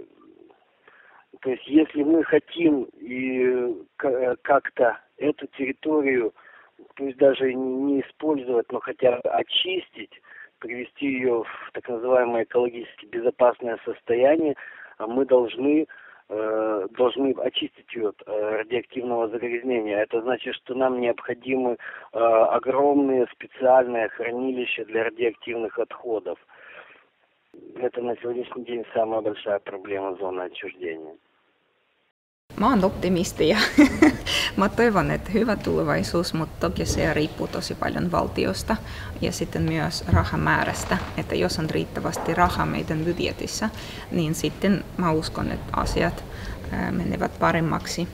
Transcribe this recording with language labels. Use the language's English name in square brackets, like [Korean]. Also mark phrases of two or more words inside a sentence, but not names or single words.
[Russian] То есть, если мы хотим и как-то эту территорию, пусть даже не использовать, но хотя бы очистить, привести ее в так называемое экологически безопасное состояние, мы должны очистить ее от радиоактивного загрязнения. Это значит, что нам необходимы огромные специальные хранилища для радиоактивных отходов. Это на сегодняшний день самая большая проблема зоны отчуждения. [Finnish] Mä oon optimisti ja mä toivon, että hyvä tulevaisuus, mutta toki se riippuu tosi paljon valtiosta ja sitten myös rahamäärästä, että jos on riittävästi rahaa meidän budjetissa, niin sitten mä uskon, että asiat menevät paremmaksi.